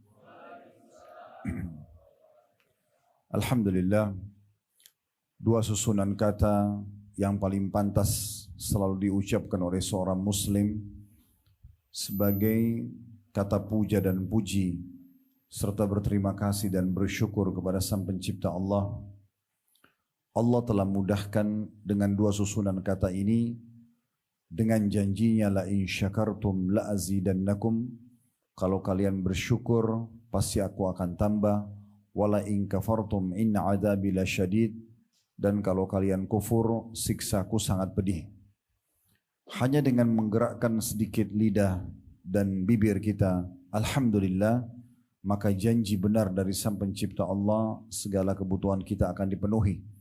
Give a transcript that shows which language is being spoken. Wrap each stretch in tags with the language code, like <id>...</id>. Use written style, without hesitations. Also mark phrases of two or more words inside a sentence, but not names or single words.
<id>Alhamdulillah, dua susunan kata yang paling pantas selalu diucapkan oleh seorang muslim sebagai kata puja dan puji serta berterima kasih dan bersyukur kepada Sang Pencipta Allah. Allah telah mudahkan dengan dua susunan kata ini dengan janjinya</id> <ar>لئن شكرتم لأزيدنكم,</ar> <id>kalau kalian bersyukur pasti aku akan tambah,</id> <ar>ولئن كفرتم إن عذابي لشديد,</ar> <id>dan kalau kalian kufur siksaku sangat pedih. Hanya dengan menggerakkan sedikit lidah dan bibir kita alhamdulillah, maka janji benar dari Sang Pencipta Allah segala kebutuhan kita akan dipenuhi.</id>